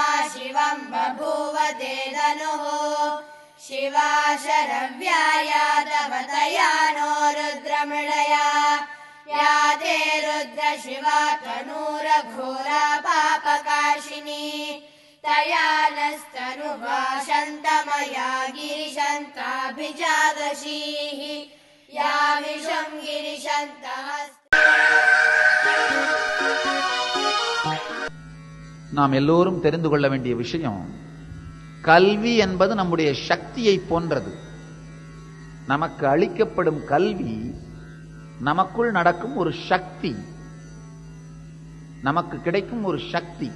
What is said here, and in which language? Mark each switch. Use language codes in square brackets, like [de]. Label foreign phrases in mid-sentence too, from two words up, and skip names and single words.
[sa] शिवं बभूव ते धनुः शिवा शरव्या यादवतया नो रुद्रमृडया या ते रुद्र शिवा तनूरघोरा पापकाशिनी तया नस्तनुभाषन्तमया गिरिशन्ताभिजागशीः या विषं गिरिशन्तः. [ta] நாம் எல்லோரும் தெரிந்து கொள்ள வேண்டிய விஷயம், கல்வி என்பது நம்முடைய சக்தியை போன்றது. நமக்கு அளிக்கப்படும் கல்வி நமக்குள் நடக்கும் ஒரு சக்தி, நமக்கு கிடைக்கும் ஒரு சக்தி.